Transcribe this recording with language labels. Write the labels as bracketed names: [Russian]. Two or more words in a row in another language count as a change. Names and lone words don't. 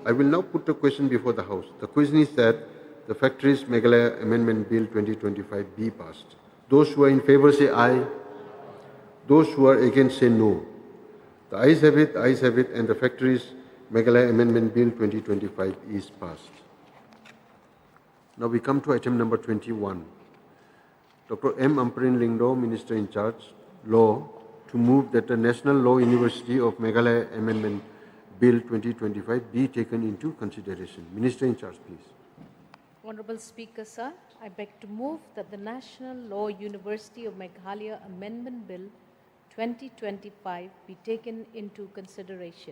[English] I will now put the question before the House. The question is that the Factories Meghalaya Amendment Bill 2025 be passed. Those who are in favor say aye. Those who are against say no. The ayes have it, and the Factories Meghalaya Amendment Bill 2025 is passed. Now we come to item number 21. Dr. M. Amperin Lingdo, Minister in charge, Law, to move that the National Law University of Meghalaya Amendment Bill 2025 be taken into consideration. Minister in charge, please. Honorable Speaker, sir, I beg to move that the National Law University of Meghalaya Amendment Bill 2025 be taken into consideration.